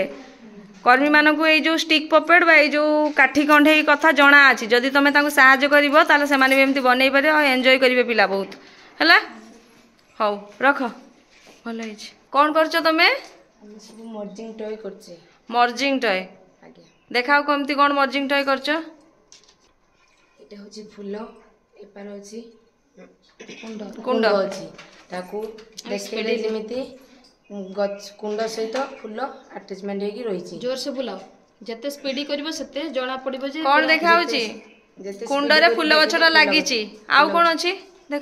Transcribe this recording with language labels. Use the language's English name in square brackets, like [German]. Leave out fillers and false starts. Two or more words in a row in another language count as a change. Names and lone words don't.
[Odia] କର୍ମୀମାନଙ୍କୁ ଏଇ ଯେଉଁ ଷ୍ଟିକ୍ ପପେଟ୍ ବା ଏଇ ଯେଉଁ କାଠି କଣ୍ଢେଇ କଥା ଜଣା ଅଛି, ଯଦି ତମେ ତାଙ୍କୁ ସାହାଯ୍ୟ କରିବ ତାହେଲେ ସେମାନେ ବି ଏମିତି ବନେଇ ପାରିବେ ଆଉ ଏନ୍ଜୟ କରିବେ ପିଲା ବହୁତ। ହେଲା, ହଉ ରଖ, ଭଲ ହେଇଛି। କ'ଣ କରୁଛ ତମେ? ଆମେ ସବୁ ମର୍ଜିଂ ଟୟ କରୁଛେ। ମର୍ଜିଂ ଟୟ। ଆଜ୍ଞା, ଦେଖାও କେମିତି କ'ଣ ମର୍ଜିଂ ଟୟ କରୁଛ। [Bangla] এটা হচ্ছে ফুল, এপার [Odia] ଅଛି କୁଣ୍ଡ କୁଣ୍ଡ ଅଛି, ତାକୁ ଦେଖେଇଲେ ଯେମିତି କୁଣ୍ଡ ସହିତ ଫୁଲ ଆଟାଚମେଣ୍ଟ ହେଇକି ରହିଛି। ଜୋରସେ ବୁଲାଅ, ଯେତେ ସ୍ପିଡି କରିବ ସେତେ ଜଣା ପଡିବ ଯେ କ'ଣ ଦେଖା ହଉଛି? କୁଣ୍ଡରେ ଫୁଲ ଗଛଟା ଲାଗିଛି, ଆଉ କ'ଣ ଅଛି ଦେଖ।